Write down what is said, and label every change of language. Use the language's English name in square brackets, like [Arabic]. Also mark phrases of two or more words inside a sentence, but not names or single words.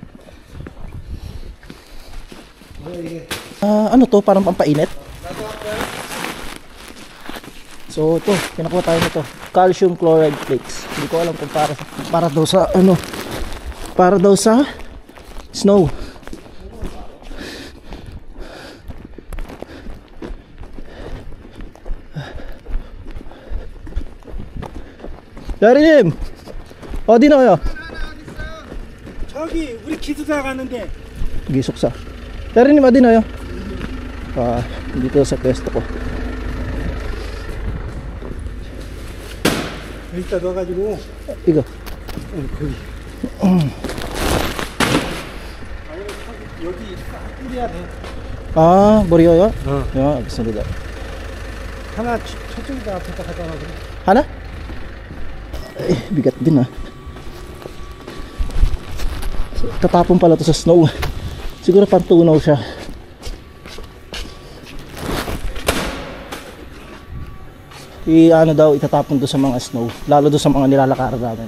[Filipino] Ano to, parang pampainit. So ito, pinakuha tayo nito, [English] calcium chloride flakes. [Filipino] Hindi ko alam kung para daw sa para daw sa snow. [Korean] 대리님 어디 나요? 저기 우리 기숙사 가는데. 기숙사. 대리님 어디 나요? [Filipino] dito sa pwesto ko. [Korean] 여기다 넣어가지고. 이거. 거기. 여기 뿌려야 돼. 머리요? 어. 알겠습니다. 하나 저쪽에다 앞에다 갖다 놔. 하나? [Filipino] Bigat din So, tatapon pala to sa snow. Siguro pantunaw siya. Daw itatapon do sa mga snow, lalo do sa mga nilalakaran natin.